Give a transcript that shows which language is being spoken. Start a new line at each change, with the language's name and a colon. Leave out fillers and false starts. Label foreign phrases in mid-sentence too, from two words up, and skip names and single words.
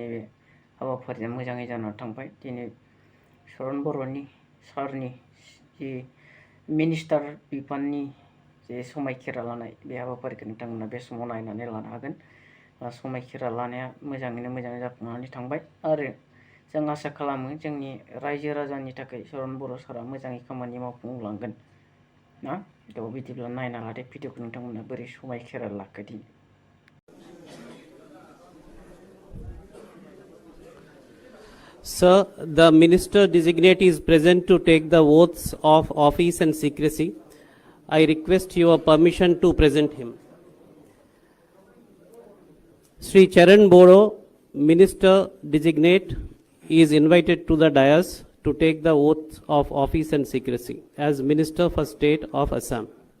Bodo: बे हाबाफारिया मोजाङै जानानै थांबाय दिनै चरन बर'नि सारनि जि मिनिस्टार बिफाननि जे समायखिरा लानाय बे हाबाफारिखौ नोंथांमोना बे समाव नायनानै लानो हागोन समायखिरा लानाया मोजाङैनो मोजां जाफुंनानै थांबाय आरो जों आसा खालामो जोंनि रायजो राजानि थाखाय चरन बर' सारा मोजाङै खामानि मावफुंलांगोन ना थ' बिदिब्ला नायना लादो भिडिअखौ नोंथांमोना बोरै समायखिरा लाखो दिनै
English: Sir, the Minister Designate is present to take the oaths of office and secrecy. I request your permission to present him. Sri Charan Boro, Minister Designate, is invited to the dais to take the oath of office and secrecy as Minister for State of Assam.